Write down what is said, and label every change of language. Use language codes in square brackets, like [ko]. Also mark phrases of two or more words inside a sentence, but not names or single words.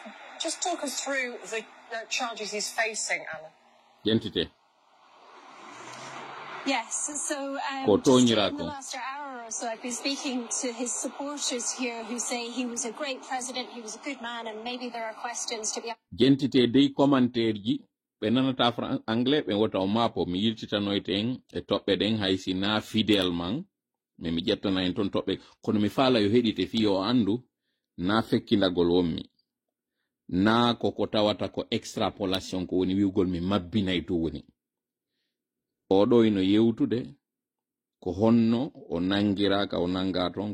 [en] Just talk us through the charges he's facing, Anna. Identity. Yes, so just in the last hour or so, I've been speaking to his supporters here who say he was a great president, he was a good man, and maybe there are questions to be... [ff] Identity dei commentaire ɓe nanata anglais ɓe wota o mapo mi yiltitanoyte en e toɓɓe ɗen haysi na fidèle man mais mi ƴettana en toon toɓɓe kono mi faala yo heɗite fi o andu na fekkindagol wonmi na koko tawata ko extrapolation ko woni wiwgol mi mabbinay to woni oɗo ino yewtude ko honno o nangiraka o nanga toon